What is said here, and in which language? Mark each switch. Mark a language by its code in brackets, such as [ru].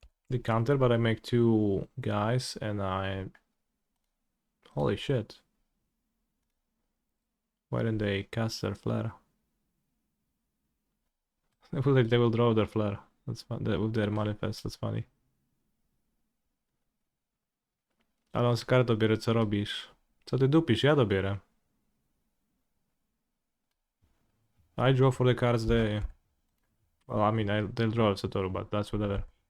[en] The counter, but I make 2 guys and I... Holy shit. Why didn't they cast their flare? They will draw their flare. That's fun. With their manifest, that's funny. [pl] Ale on z kart dobiera, co robisz? Co ty dupisz? Ja dobierę. [en] I draw for the cards they... Well, I mean, they'll draw Satoru, but that's whatever.